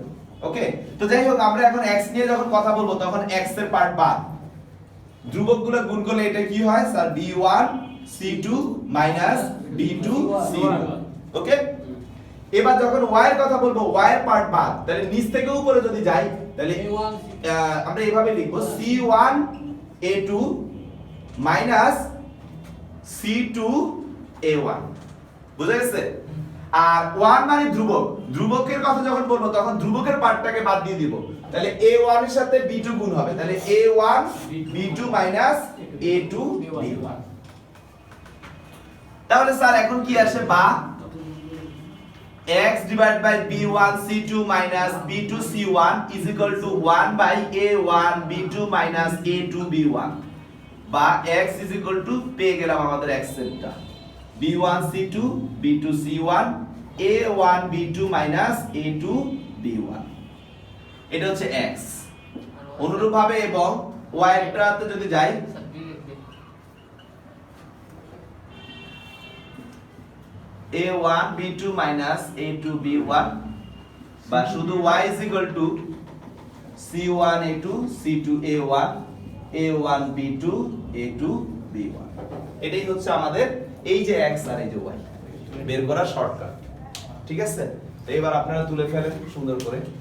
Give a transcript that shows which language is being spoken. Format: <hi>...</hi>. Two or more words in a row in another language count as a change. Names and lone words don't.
<bn>ওকে, তো যাই হোক আমরা এখন x নিয়ে যখন কথা বলবো তখন x এর পার্ট বাদ, ধ্রুবকগুলো গুণ করলে এটা কি হয় স্যার b1 c2 b2 c1। ওকে, এবার যখন y এর কথা বলবো y এর পার্ট বাদ, তাহলে নিচ থেকে উপরে যদি যাই তাহলে আমরা এইভাবে লিখবো c1 a2 c2 a1। বুঝা গেছে? আর 1 মানে ধ্রুবক, ধ্রুবকের কথা যখন বলবো তখন ধ্রুবকের পার্টটাকে বাদ দিয়ে দিব, তাহলে a1 এর সাথে b2 গুণ হবে, তাহলে a1 b2 a2 b1। তাহলে স্যার এখন কি আসে, বা x</bn> <en>divided by</en> <bn>b1 c2 b2 c1</bn> <en>is equal to</en> <bn>1 by a1 b2 a2 b1, বা</bn> <en>x is equal to</en> <bn>পেয়ে গেলাম আমাদের x এরটা b1 c2 b2 c1 a1 b2 a2 b1, এটা হচ্ছে x। অনুরূপভাবে এবং y এরটাতে যদি যাই a1 b2 a2 b1, বা শুধু</bn> <en>y is equal to</en> <bn>c1 a2 c2 a1 a1 b2 a2 b1। এটাই হচ্ছে আমাদের এই যে x আর এই যে y বের করার শর্টকাট। ঠিক আছে, তো এবার আপনারা তুলে ফেলেন সুন্দর করে।</bn>